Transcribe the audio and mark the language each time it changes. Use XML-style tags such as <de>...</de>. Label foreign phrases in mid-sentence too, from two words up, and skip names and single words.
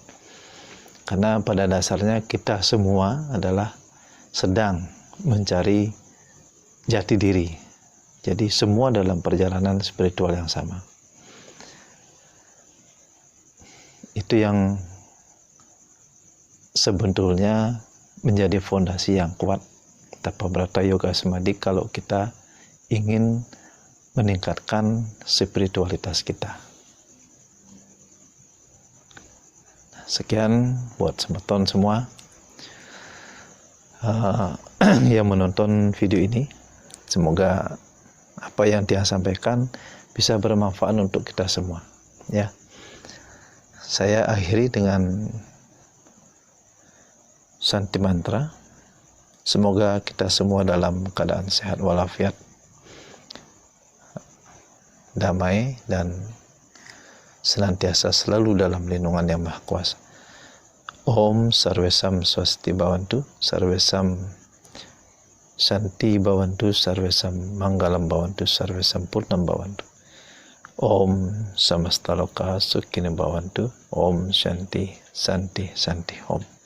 <id>Karena pada dasarnya kita semua adalah sedang mencari jati diri. Jadi semua dalam perjalanan spiritual yang sama. Itu yang sebetulnya menjadi fondasi yang kuat tapa brata yoga samadhi kalau kita ingin meningkatkan spiritualitas kita. Sekian buat semeton semua yang menonton video ini. Semoga apa yang Tiang sampaikan bisa bermanfaat untuk kita semua. Ya, saya akhiri dengan Santi mantra. Semoga kita semua dalam keadaan sehat walafiat, damai, dan senantiasa selalu dalam lindungan Yang Maha Kuasa.</id> <sa>Om Sarvesam Swasti Bhavantu, Sarvesam Shanti Bhavantu, Sarvesam Manggalam Bhavantu, Sarvesam Purnam Bhavantu. Om Samastaloka Sukhina Bhavantu. Om Shanti Santi Santi Om.</sa>